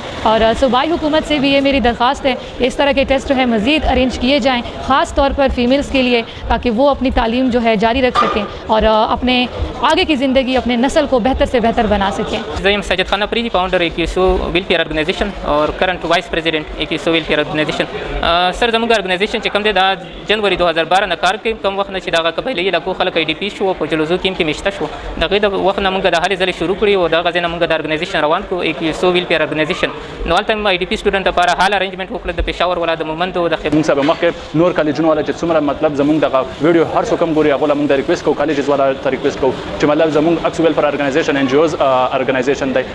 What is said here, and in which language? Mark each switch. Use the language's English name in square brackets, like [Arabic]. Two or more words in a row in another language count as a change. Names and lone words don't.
[Urdu] اور صوبائی حکومت سے بھی یہ میری درخواست ہے کہ اس طرح کے ٹیسٹ جو ہے مزید ارینج کیے جائیں، خاص طور پر فیمیلز کے لیے، تاکہ وہ اپنی تعلیم جو ہے جاری رکھ سکیں اور اپنے آگے کی زندگی اپنے نسل کو بہتر سے بہتر بنا سکیں. [English] जयम सज्जद खान अफरीदी, founder AQSO welfare organization और current vice president AQSO welfare organization. [Pashto] सर زموږ ارګنایزیشن چې کوم دی دا جنوري 2012 نه کار کوي. کوم وخت نه چې دغه قبایلي علاقو خلک IDP شو په جلوزو کې میشته شو، دغه د وخت نه موږ د هلې ځلې شروع کړي او دغه ځای نه موږ د ارګنایزیشن روان کړو [English] AQSO welfare organization. [Pashto] نو هلته [English] IDP student [Pashto] لپاره [English] hall arrangement [Pashto] وکړل د پېښور والا د مومندو د موږ سبا مخکې نور کالجونو والا چې څومره مطلب زموږ دغه ویډیو هر څوک هم ګوري هغه موږ د ریکوست کوو، کالجز والا ته ریکوست کوو چې مطلب زموږ [English] AQSO welfare organization NGOs organization [Pashto] دی.